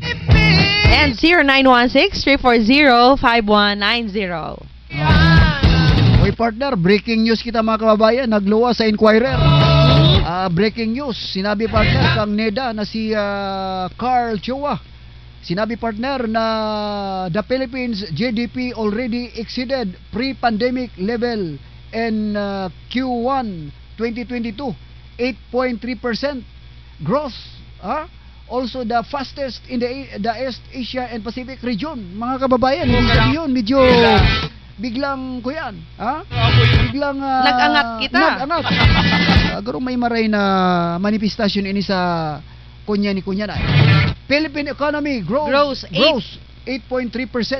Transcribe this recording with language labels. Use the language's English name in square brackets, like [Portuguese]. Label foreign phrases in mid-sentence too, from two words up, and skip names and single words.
[English] And 0916-340-5190. [Bikol] Oy partner, [English] breaking news [Bikol] kita mga kababayan. Nagluwa sa Inquirer. [English] Breaking news, [Bikol] sinabi partner kang NEDA na si Carl Chua. Sinabi partner na [English] the Philippines GDP already exceeded pre-pandemic level in Q1 2022, 8.3% growth. Also the fastest in the East Asia and Pacific region. [Bikol] Mga kababayan, yun medyo biglang kuyan, biglang nag-angat kita. Garo may maray na manifestasyon ini sa kunya na. [English] Philippine economy grows 8.3%.